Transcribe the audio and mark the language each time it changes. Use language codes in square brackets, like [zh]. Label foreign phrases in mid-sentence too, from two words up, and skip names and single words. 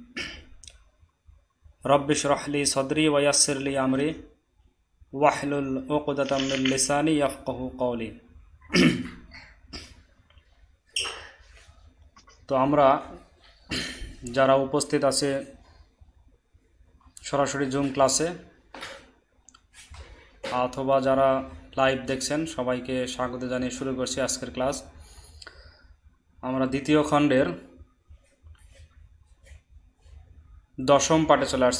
[ar] رب اشرح لي صدري ويسر لي أمري واحلل عقدة من لساني يفقهوا قولي. [bn] तो আমরা যারা উপস্থিত আছে সরাসরি জুম ক্লাসে অথবা যারা লাইভ দেখছেন সবাইকে স্বাগত জানিয়ে শুরু করছি আজকের ক্লাস। আমরা দ্বিতীয় খণ্ডের দশম পাঠে চলে আসছি।